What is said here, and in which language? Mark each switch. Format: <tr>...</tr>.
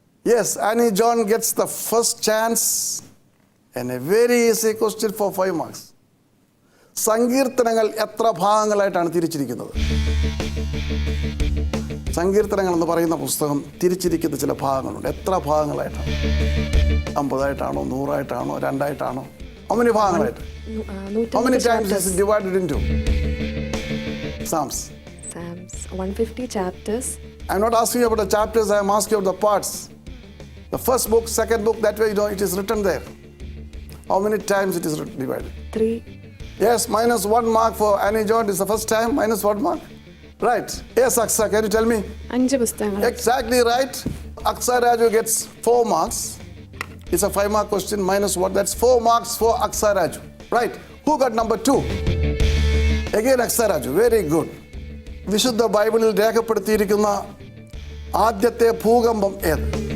<en>Yes, Annie John gets the first chance and a very easy question for 5 marks.</en> <ml>സങ്കീർത്തനങ്ങൾ എത്ര ഭാഗങ്ങളായിട്ടാണ് തിരിച്ചിരിക്കുന്നത്? സങ്കീർത്തനങ്ങൾ എന്ന് പറയുന്ന പുസ്തകം തിരിച്ചിരിക്കുന്ന ചില ഭാഗങ്ങളുണ്ട്. എത്ര ഭാഗങ്ങളായിട്ടാണ്? 50 100 200?</ml> <en>How many ഭാഗങ്ങളായിട്ട്? How many times is it divided into? Psalms 150 chapters. I'm not asking you about the chapters, I am asking you about the parts. The first book, second book, that way you know it is written there. How many times it is divided? 3. Yes, -1 mark for Annie John. It's the first time, -1 mark. Right. Yes, Aksa, can you tell me?</en> <ml>5 പുസ്തകങ്ങൾ.</ml> <en>Exactly right. Aksa Raju gets 4 marks. It's a 5-mark question, -1. That's 4 marks for Aksa Raju. Right. Who got number 2? Again, Aksa Raju. Very good.</en> <ml>വിശുദ്ധ ബൈബിളിൽ രേഖപ്പെടുത്തിയിരിക്കുന്ന ആദ്യത്തെ ഭൂകമ്പം ഏത്?</ml>